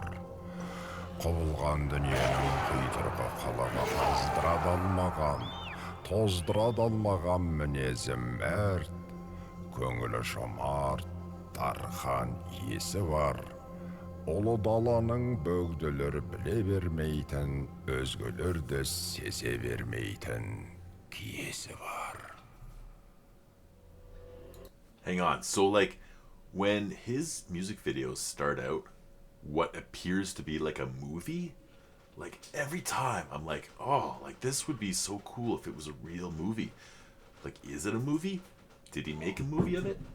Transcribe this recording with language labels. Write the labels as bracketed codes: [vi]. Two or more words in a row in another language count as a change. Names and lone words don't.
[kk] Құбылған дүниенің құйтырқы қалаға тоздыра алмаған мінезі мәрт, көңілі жомарт, дархан есі бар. Ұлы даланың бөгделер біле бермейтін, өзгелерді сезе бермейтін киесі бар. [en] Hang on. So, like, when his music videos start out, what appears to be like a movie, like every time I'm like, oh, like this would be so cool if it was a real movie. Like, is it a movie? Did he make a movie of it?